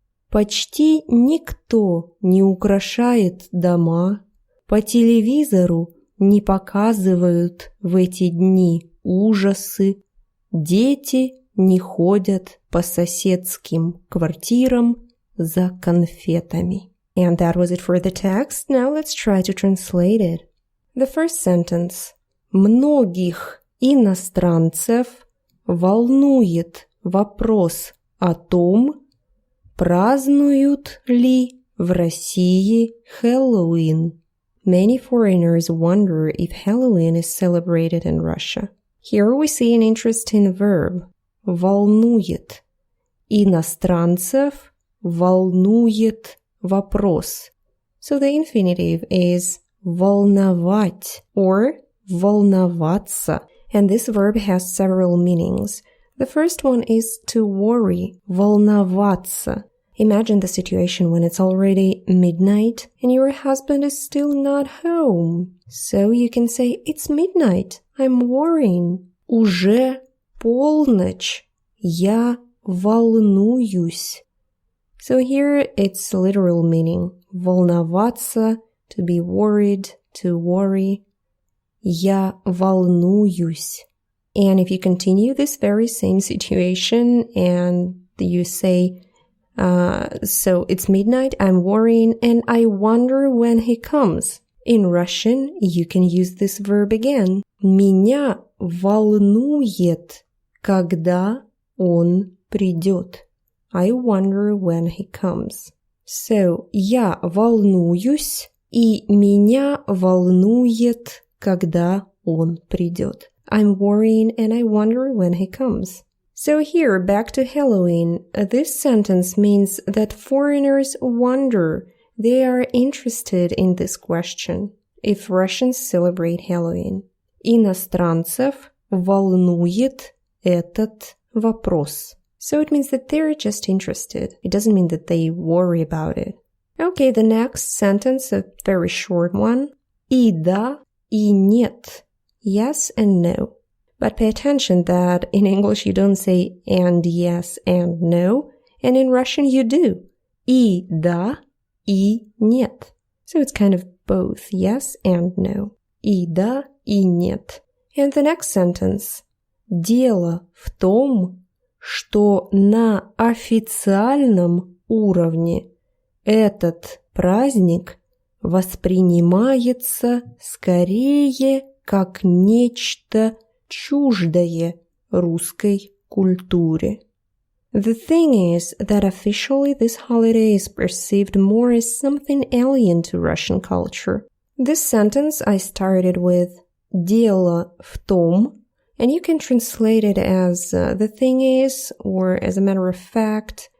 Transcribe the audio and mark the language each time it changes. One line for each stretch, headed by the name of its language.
Russian: Почти никто не украшает дома, по телевизору не показывают в эти дни ужасы, дети не ходят по соседским квартирам за конфетами.
English: And that was it for the text. Now let's try to translate it. The first sentence.
Russian: Многих иностранцев волнует вопрос о том, празднуют ли в России Хэллоуин.
English: Many foreigners wonder if Halloween is celebrated in Russia. Here we see an interesting verb. Волнует.
Russian: Иностранцев волнует вопрос.
English: So the infinitive is волновать or волноваться. And this verb has several meanings. The first one is to worry, волноваться. Imagine the situation when it's already midnight and your husband is still not home. So you can say, it's midnight, I'm worrying.
Russian: Уже полночь, я волнуюсь.
English: So here it's literal meaning. Волноваться, to be worried, to worry.
Russian: Я волнуюсь.
English: And if you continue this very same situation and you say, so it's midnight, I'm worrying, and I wonder when he comes. In Russian, you can use this verb again.
Russian: Меня волнует, когда он придет.
English: I wonder when he comes. So,
Russian: я волнуюсь, и меня волнует, когда он придет.
English: I'm worrying and I wonder when he comes. So here, back to Halloween. This sentence means that foreigners wonder, they are interested in this question, if Russians celebrate Halloween.
Russian: Иностранцев волнует этот вопрос.
English: So it means that they're just interested. It doesn't mean that they worry about it. Okay, the next sentence, a very short one.
Russian: И да, и нет.
English: Yes and no. But pay attention that in English you don't say and yes and no, and in Russian you do.
Russian: И да, и нет.
English: So it's kind of both yes and no.
Russian: И да, и нет.
English: And the next sentence.
Russian: Дело в том, что на официальном уровне этот праздник воспринимается скорее как нечто чуждое русской культуре.
English: The thing is that officially this holiday is perceived more as something alien to Russian culture. This sentence I started with
Russian: «дело в том»,
English: and you can translate it as the thing is, or as a matter of fact.